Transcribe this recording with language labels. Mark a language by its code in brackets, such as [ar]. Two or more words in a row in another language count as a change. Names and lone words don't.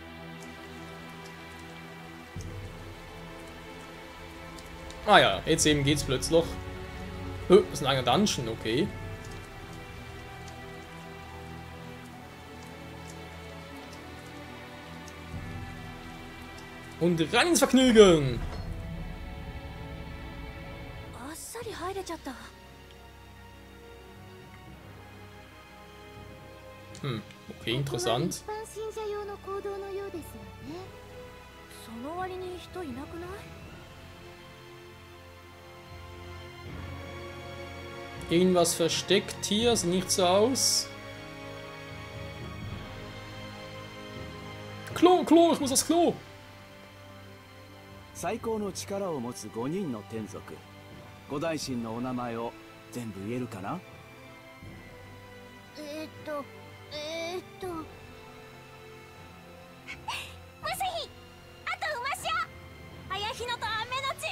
[de] Ah ja, jetzt eben geht's plötzlich. Oh, das ist ein eigener Dungeon, okay. Und rein ins Vergnügen! [ja] あっさり入れちゃった。 [de] Okay, interessant. [ja] 一般信者用の行動のようですよね。その割に人いなくない？ [de] Irgendwas versteckt hier, sieht nicht so aus. Klo, ich muss aufs Klo! [ja] 最高の力を持つ5人の天族、五大神のお名前を全部言えるかな？マスヒ、あとウマシオ、あやひのとアメノチ。